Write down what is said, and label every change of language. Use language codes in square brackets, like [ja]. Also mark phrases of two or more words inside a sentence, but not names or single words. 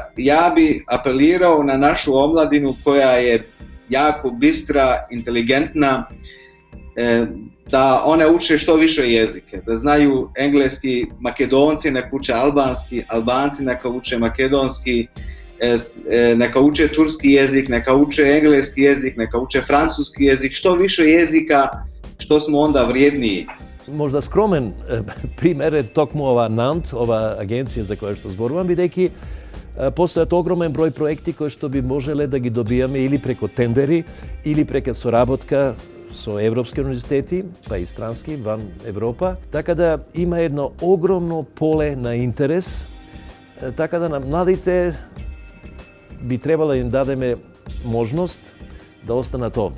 [bs] Ja bi apelirao na našu omladinu koja je jako bistra, inteligentna, da one uče što više jezike, da znaju engleski, Makedonci neka uče albanski, Albanci neka uče makedonski, neka uče turski jezik, neka uče engleski jezik, neka uče francuski jezik, što više jezika, što smo onda vrijedniji. [mk] Možda skromen пример е токму ова НАНТ, ова агенција за која што зборувам, бидејќи постојат огромен број проекти кои што би можеле да ги добијаме или преку тендери, или преку соработка со европски универзитети, па и странски, ван Европа. Така да има едно огромно поле на интерес, така да на младите би требало да им дадеме можност да останат овде.